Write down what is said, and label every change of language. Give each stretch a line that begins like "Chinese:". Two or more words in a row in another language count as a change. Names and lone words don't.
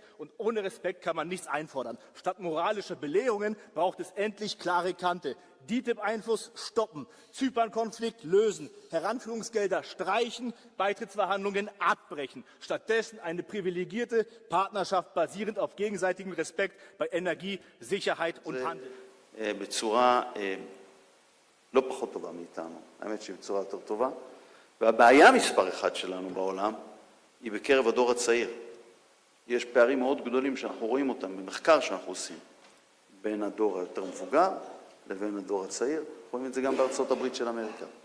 German: Und ohne Respekt kann man nichts einfordern. Statt moralischer Belehrungen braucht es endlich klare Kante. DITIB-Einfluss stoppen, Zypern-Konflikt lösen, Heranführungsgelder streichen, Beitrittsverhandlungen abbrechen. Stattdessen eine privilegierte Partnerschaft basierend auf gegenseitigem Respekt bei Energie, Sicherheit und Handel.
Hebrew: בצורה לא פחות טובה מאיתנו, האמת שהיא בצורה יותר טובה. והבעיה מספר אחד שלנו בעולם היא בקרב הדור הצעיר. יש פערים מאוד גדולים שאנחנו רואים אותם במחקר שאנחנו עושים בין הדור היותר מבוגר לבין הדור הצעיר, רואים את זה גם בארצות הברית של אמריקה,